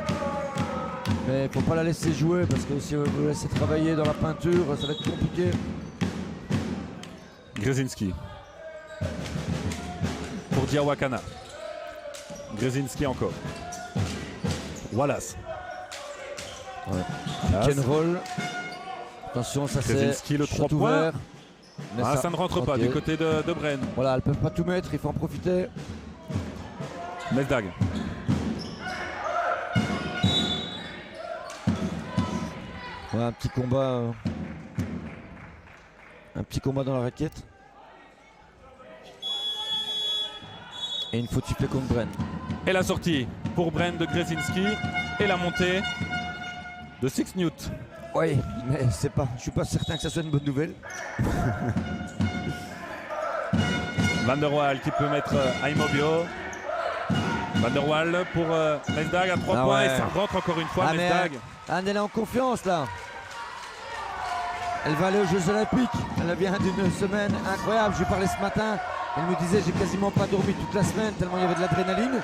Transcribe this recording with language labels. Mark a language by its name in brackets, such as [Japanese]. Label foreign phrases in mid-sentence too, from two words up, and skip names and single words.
[French] Mais il faut pas la laisser jouer parce que si on veut la laisser travailler dans la peinture, ça va être compliqué. Grzinski pour Diawakana. Grzinski encore. Wallace. Ouais. [English] Pick and roll. [French] Attention, ça c'est Grzinski, le 3 points. Mais ça ne rentre pas du côté de Braine. Voilà, elles peuvent pas tout mettre, il faut en profiter. Mesdag. Ouais, un petit combat dans la raquette. Et une faute sifflée contre Braine. Et la sortie pour Braine de Grzinski et la montée de 6 Newt. Oui, mais je suis pas certain que ça soit une bonne nouvelle. Van der Waal qui peut mettre Aimobio. Van der Waal pour Mesdag à 3 points et ça rentre encore une fois. Mesdag. Elle est en confiance là. Elle va aller aux Jeux Olympiques. Elle vient d'une semaine incroyable. Je lui parlais ce matin. Elle me disait j'ai quasiment pas dormi toute la semaine tellement il y avait de l'adrénaline.